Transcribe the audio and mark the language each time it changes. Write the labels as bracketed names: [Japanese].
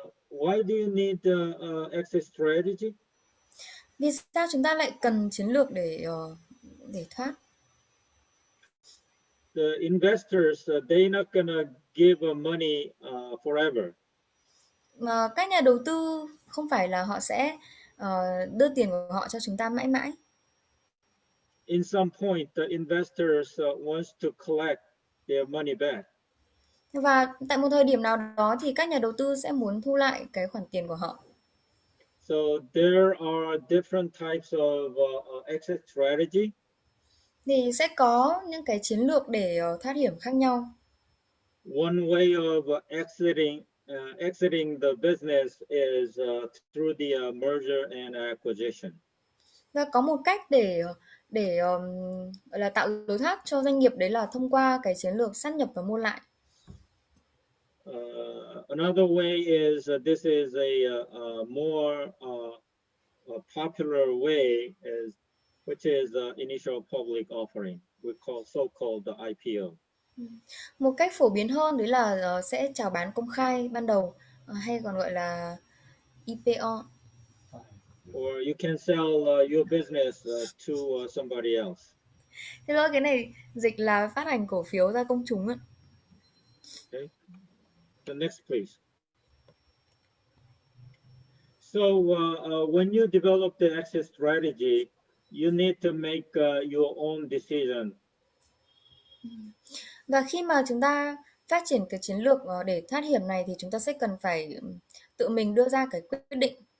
[English] Why do you need exit strategy? [Vietnamese] Vì sao chúng ta lại cần chiến lược để thoát? [English] The investors, they're not gonna give money forever. [Vietnamese] Mà các nhà đầu tư không phải là họ sẽ đưa tiền của họ cho chúng ta mãi mãi. [English] In some point, the investors wants to collect their money back. [Vietnamese] Và tại một thời điểm nào đó thì các nhà đầu tư sẽ muốn thu lại cái khoản tiền của họ. [English] So there are different types of exit strategy. [Vietnamese] Thì sẽ có những cái chiến lược để thoát hiểm khác nhau. [English] One way of exiting the business is through the merger and acquisition. [Vietnamese] Và có một cách để gọi là tạo lối thoát cho doanh nghiệp, đấy là thông qua cái chiến lược sát nhập và mua lại. [English] Another way is this is a more popular way is which is initial public offering. We call so-called the IPO. [Vietnamese] Một cách phổ biến hơn đấy là sẽ chào bán công khai ban đầu, hay còn gọi là IPO. [English] Or you can sell your business to somebody else. [Vietnamese] Thế lỗi cái này dịch là phát hành cổ phiếu ra công chúng ạ. [English] Okay. The next, please. So when you develop the exit strategy, you need to make your own decision. [Vietnamese] Và khi mà chúng ta phát triển cái chiến lược để thoát hiểm này thì chúng ta sẽ cần phải tự mình đưa ra cái quyết định.